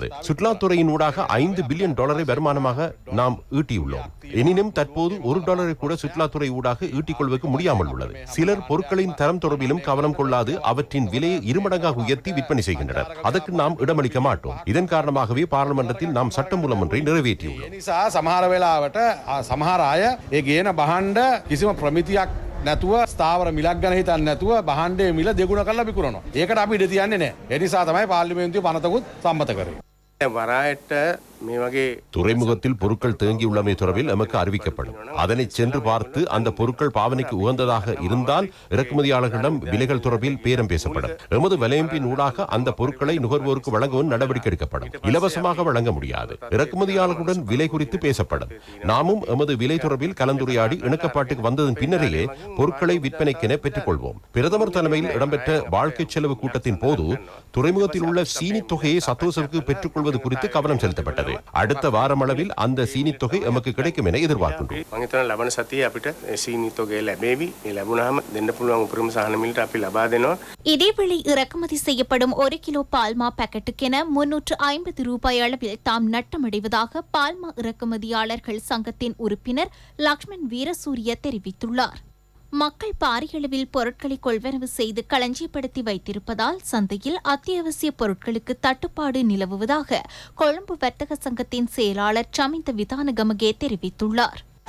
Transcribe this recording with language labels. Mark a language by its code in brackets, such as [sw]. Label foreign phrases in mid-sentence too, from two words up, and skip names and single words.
[ta] சுற்றுலாத்துறையின் ஊடாக $5 பில்லியன் வருமானமாக நாம் ஈட்டியுள்ளோம். எனினும் தற்போது $1 கூட சுற்றுலாத்துறை ஊடாக ஈட்டிக் கொள்வதற்கு முடியாமல் உள்ளது. சிலர் பொருட்களின் தரம் தொடர்பிலும் கவனம் கொள்ளாது அவற்றின் விலையை இருமடங்காக உயர்த்தி விற்பனை செய்கின்றனர். அதற்கு நாம் இடமளிக்க மாட்டோம். இதன் காரணமாகவே பாராளுமன்றத்தில் நாம் சட்டமூலம் ஒன்றை நிறைவேற்றியுள்ளோம். [si] නැතුව ස්ථාවර මිලක් ගැන හිතන්නේ නැතුව බහන්ඩේ මිල දෙගුණ කරලා විකුණනවා. ඒකට අපි ඉඩ තියන්නේ නැහැ. ඒ නිසා තමයි පාර්ලිමේන්තුවේ පනතකුත් සම්මත කරේ. වරායට මේ වගේ [ta] துறைமுகத்தில் பொருட்கள் தேங்கியுள்ளமை தொடர்பில் எமக்கு அறிவிக்கப்படும். அதனை சென்று பார்த்து அந்த பொருட்கள் பாவனைக்கு உகந்ததாக இருந்தால் இறக்குமதியாளர்களிடம் விலைகள் தொடர்பில் பேரம் பேசப்படும். எமது வலையமைப்பின் ஊடாக அந்த பொருட்களை நுகர்வோருக்கு வழங்கவும் நடவடிக்கை எடுக்கப்படும். இலவசமாக வழங்க முடியாது. இறக்குமதியாளர்களுடன் விலை குறித்து பேசப்படும். நாமும் எமது விலை தொடர்பில் கலந்துரையாடி இணக்கப்பாட்டுக்கு வந்ததன் பின்னரேயே பொருட்களை விற்பனைக்கென பெற்றுக் கொள்வோம். பிரதமர் தலைமையில் இடம்பெற்ற வாழ்க்கை செலவு கூட்டத்தின் போது துறைமுகத்தில் உள்ள சீனி தொகையை சத்தோசவுக்கு பெற்றுக் கொள்வது குறித்து கவனம் செலுத்தப்பட்டது. அடுத்த வாரமளவில் அந்த சீனி தொகை எமக்கு கிடைக்கும் என எதிர்பார்க்கின்றோம். [si] ලබන සතියේ අපිට සීනි තොගය ලැබෙවි. මේ ලැබුණාම දෙන්න පුළුවන් උපරිම සහන මිලට අපි ලබා දෙනවා. [ta] இதேவேளை இறக்குமதி செய்யப்படும் 1 கிலோ பால்மா பாக்கெட்டுக்கென $350 அளவில் தாம் நட்டமடைவதாக பால்மா இறக்குமதியாளர்கள் சங்கத்தின் உறுப்பினர் லக்ஷ்மண் வீரசூரிய தெரிவித்துள்ளார். மக்கள் பாரியளவில் பொருட்களை கொள்வனவு செய்து களஞ்சியப்படுத்தி வைத்திருப்பதால் சந்தையில் அத்தியாவசிய பொருட்களுக்கு தட்டுப்பாடு நிலவுவதாக கொழும்பு வர்த்தக சங்கத்தின் செயலாளர் சமிந்த விதானகமகே தெரிவித்துள்ளார்.